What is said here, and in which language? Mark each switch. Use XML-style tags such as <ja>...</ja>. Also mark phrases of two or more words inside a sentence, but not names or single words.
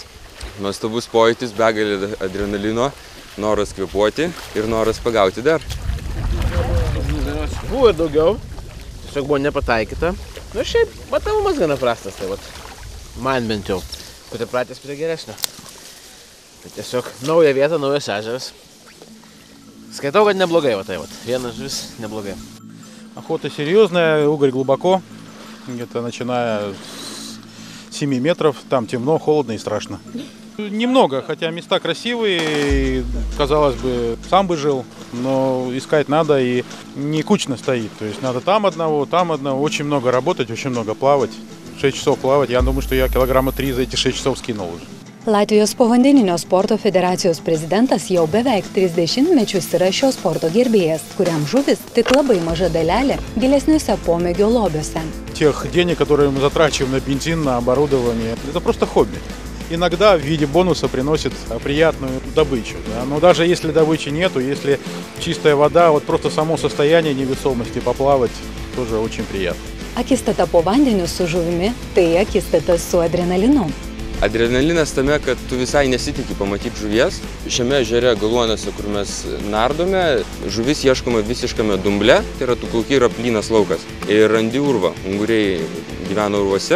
<lt>Nuostabus pojūtis, begalė adrenalino, noras kvėpuoti ir noras pagauti dar. Buvo ir daugiau, tiesiog buvo nepataikyta. Nu šiaip, matomumas gana prastas, tai vat, man bent jau. Pripratęs prie geresnio. Tai tiesiog nauja vieta, naujas ežeras. Skaitau, kad neblogai,</lt> <ru>вот так вот.</ru> <lt>Vienas žuvis neblogai.</lt> <ru>Охота серьезная, угорь глубоко, где-то начиная с 7 метров, там темно, холодно и страшно. Немного, хотя места красивые, казалось бы, сам бы жил, но искать надо и не кучно стоит. То есть надо там одного, очень много работать, очень много плавать. 6 часов плавать, я думаю, что я килограмма 3 за эти 6 часов скинул уже.</ru> <lt>Latvijos povandeninio sporto federacijos prezidentas jau beveik 30 mečius yra šio sporto gerbėjas, kuriam žuvis tik labai maža dalelė gilesniuose pomėgio lobiuose.</lt> <ru>Тех денег, которые мы затрачиваем на бензин, на оборудование, это просто хобби. Иногда в виде бонуса приносит приятную добычу. Да? Но даже если добычи нету, если чистая вода, вот просто само состояние невесомости поплавать тоже очень приятно.</ru> <lt>Akistata po vandeniu su žuvimi – tai akistata su adrenalinu. Adrenalinas tame, kad tu visai nesitikį pamatyti žuvies. Šiame ežere Galuonėse, kur mes nardome, žuvis ieškoma visiškame dumble, tai yra tu plauki yra plynas laukas. Ir randi urvą, unguriai gyvena urvuose.</lt>